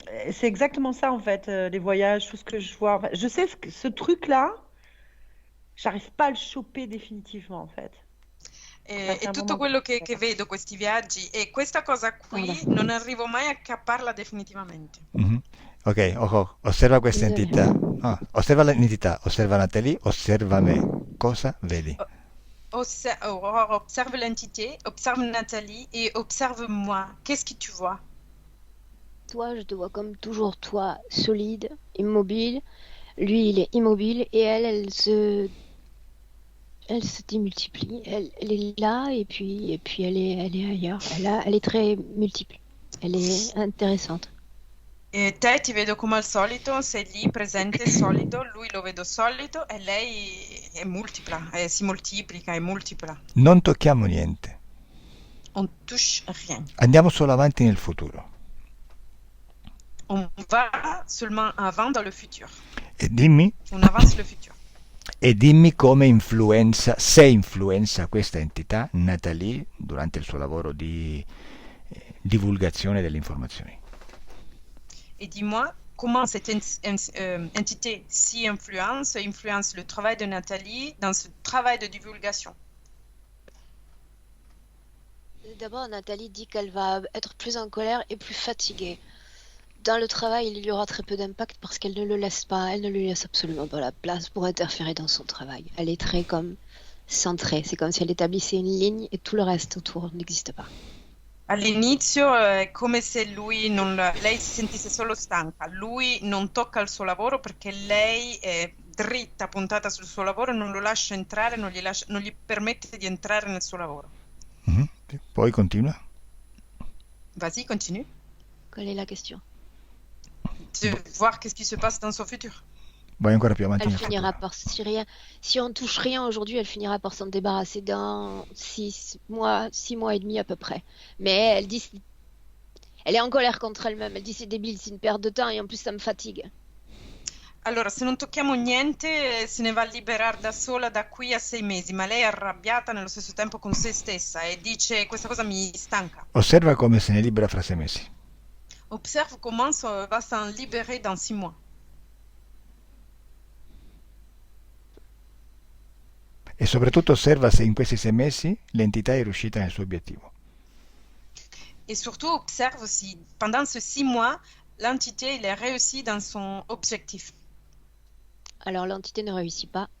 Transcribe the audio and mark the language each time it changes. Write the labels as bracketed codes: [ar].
[fr] C'est exactement ça en fait, les voyages, tout ce que je vois. Enfin, je sais que ce truc-là, j'arrive pas à le choper définitivement en fait. [it] E tutto quello che vedo, questi viaggi e questa cosa qui, non arrivo mai a capparla definitivamente. Mm-hmm. Ok, osserva questa entità. Osserva l'entità, osserva Natalie, osserva me. Cosa vedi? [fr] Aurore, observe l'entité, observe Nathalie et observe moi. Qu'est-ce que tu vois? Toi, je te vois comme toujours toi, solide, immobile, Lui, il est immobile et elle se démultiplie. Elle est là et puis elle est ailleurs. Elle est très multiple. Elle est intéressante. [it] E te ti vedo come al solito, sei lì presente, solido, lui lo vedo solido e lei è multipla, si moltiplica, è multipla. Non tocchiamo niente. [fr] On touche rien. [it] Andiamo solo avanti nel futuro. [fr] On va seulement avant dans le futur. [it] E dimmi, [fr] On avance le futur. [it] e dimmi come influenza, se influenza questa entità Nathalie durante il suo lavoro di divulgazione delle informazioni. [fr] Et dis-moi, comment cette entité si influence le travail de Nathalie dans ce travail de divulgation? D'abord, Nathalie dit qu'elle va être plus en colère et plus fatiguée. Dans le travail, il y aura très peu d'impact parce qu'elle ne le laisse pas, elle ne lui laisse absolument pas la place pour interférer dans son travail. Elle est très comme centrée, c'est comme si elle établissait une ligne et tout le reste autour n'existe pas. [it] All'inizio è come se lei si sentisse solo stanca, lui non tocca il suo lavoro perché lei è dritta, puntata sul suo lavoro e non lo lascia entrare, non gli permette di entrare nel suo lavoro. Mhm. Poi continua. [fr] Vas-y, continue. Quelle est la question? De voir qu'est-ce qui se passe dans son futur. [it] Vai ancora più avanti [fr] Elle [it] nel [fr] finira [it] futuro. [fr] par, si on touche rien aujourd'hui, elle finira par s'en débarrasser dans 6 mois et demi à peu près. Mais elle dit, elle est en colère contre elle-même. Elle dit c'est débile, c'est une perte de temps et en plus ça me fatigue. [it] Allora, se non tocchiamo niente, se ne va a liberare da sola da qui a 6 mesi, ma lei è arrabbiata nello stesso tempo con se stessa e dice questa cosa mi stanca. Osserva come se ne libera fra 6 mesi. [fr] Observe comment ça va s'en libérer dans 6 mois. [it] E soprattutto osserva se in questi 6 mesi l'entità è riuscita nel suo obiettivo. [fr] Et surtout, observe si pendant ces 6 mois, l'entité elle est réussie dans son objectif. Alors l'entité ne réussit pas?